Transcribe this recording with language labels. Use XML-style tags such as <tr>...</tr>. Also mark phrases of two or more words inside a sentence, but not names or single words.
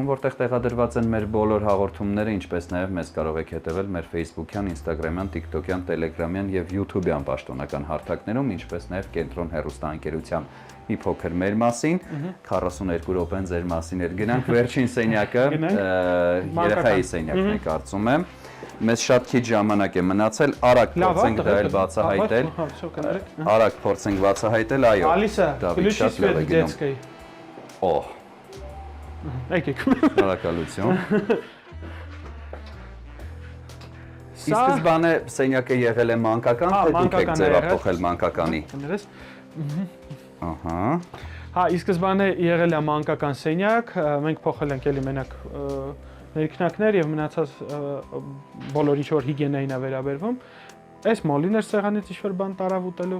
<hy>որտեղ տեղադրված են մեր բոլոր հաղորդումները, ինչպես նաև մեզ կարող եք հետևել մեր Facebook-յան, Instagram-յան, TikTok-յան, Telegram-յան եւ YouTube-յան պաշտոնական հարթակներում, ինչպես նաև Կենտրոն հեռուստաընկերության մի փոքր մեր մասին, 42 րոպեն ձեր մասին էր գնանք, վերջին սենյակը երեխայի սենյակն է կարծում եմ։ Մեզ շատ քիչ ժամանակ է մնացել, արագ փորձենք դա էլ բացահայտել։ Արագ փորձենք բացահայտել, այո։</hy> <ru>Ալիսա, ключи свет детской։</ru> <hy>Օ։ Եկեք։ Շնորհակալություն։ Իսկ սկզբանե սենյակը եղել է մանկական, թե դուք եք ձևափոխել մանկականի։ Ահա։ Հա, իսկ սկզբանե եղել է մանկական սենյակ, մենք փոխել ենք էլի մենակ ներքնակներ եւ մնացած բոլոր ինչ որ հիգիենային է վերաբերվում։ Այս մոլին էր սեղանից ինչ-որ բան տարավ ուտելու։</hy>